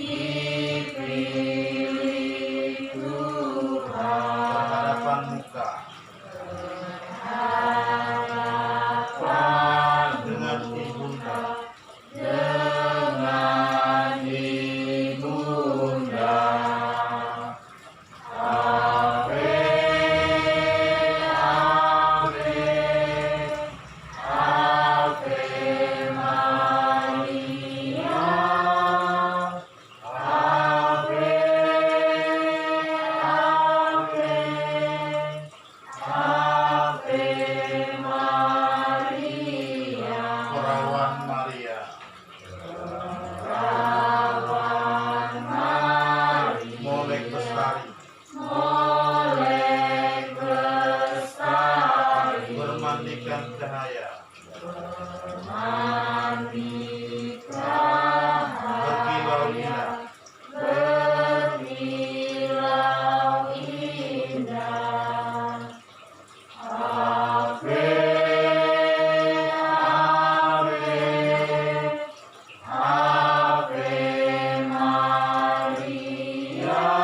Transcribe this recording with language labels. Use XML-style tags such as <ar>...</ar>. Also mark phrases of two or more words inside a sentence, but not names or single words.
<id>dipilih Tuhan, Berhadapan muka harapan dengan ibunda. dengan ibunda.</id> <la>Ave, Ave, Ave Maria. Ave, Ave, Ave Maria.</la> <id>Perawan Maria. Perawan Maria, Molek bestari. molek bestari, Bermandikan cahaya. mandikan Berkilau indah. berkilau indah.</id> <la>Ave, Ave, Ave Maria.</la>